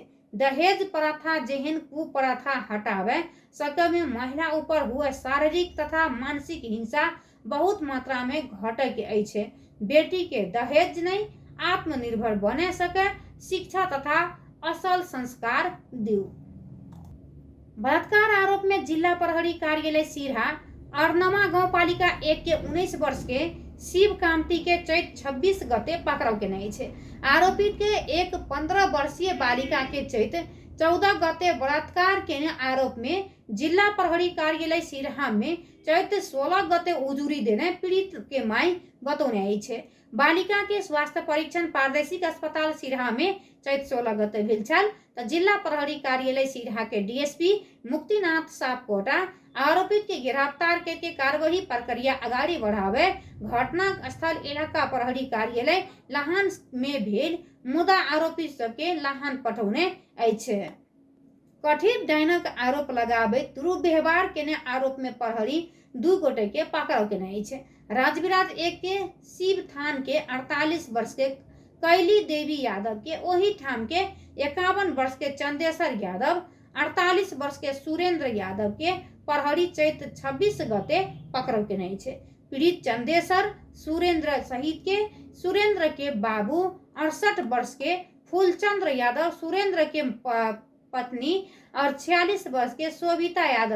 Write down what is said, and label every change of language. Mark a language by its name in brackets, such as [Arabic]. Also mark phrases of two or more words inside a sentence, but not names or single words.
[Maithili] दहेज प्रथा जेहन कुप्रथा हटावे सके में महिला ऊपर हुए शारीरिक तथा मानसिक हिंसा बहुत मात्रा में घटे के है। बेटी के दहेज नहीं, आत्मनिर्भर बने सके, शिक्षा तथा असल संस्कार दियो। बलात्कार आरोप में जिला प्रहरी कार्यालय सिरहा अर्नमा गाँव पालिका 1 के 19 वर्ष के शिव कामती के चैत 26 गते पकड़ाव के नहीं है। आरोपित के एक 15 वर्षीय बालिका के चैत 14 गते बलात्कार के आरोप में जिला प्रहरी कार्यालय सिरहा में चैत 16 गते उजुरी देने पीड़ित के माई बतौने छे। बालिका के स्वास्थ्य परीक्षण प्रादेशिक अस्पताल सिरहा में चैत 16 गते भेल छल। त जिला प्रहरी कार्यालय सिरहा के डीएसपी मुक्तिनाथ सापकोटा आरोपित के गिरफ्तार करके कार्यवाही प्रक्रिया आगाड़ी बढ़ावे घटना स्थल इलाका प्रहरी कार्यालय लाहन में भेल, मुदा आरोपी सबके लाहन पठौने अछि। कथित डायनक आरोप लगाबे दुर्व्यवहार केने आरोप में प्रहरी 2 गोटे के पकड़ाव केने अछि। राजविराज 1 के शिव थान के 48 वर्ष के कैली देवी यादव के, ओही ठाम के 51 वर्ष के चंदेश्वर यादव, 48 वर्ष के सुरेंद्र यादव के प्रहरी चैत 26 गते पकड़ाव केने अछि। पीड़ित चंदेश्वर सुरेंद्र के बाबू 68 वर्ष के फूलचंद्र यादव, सुरेंद्र के पत्नी और 46 वर्ष के शोभिता यादव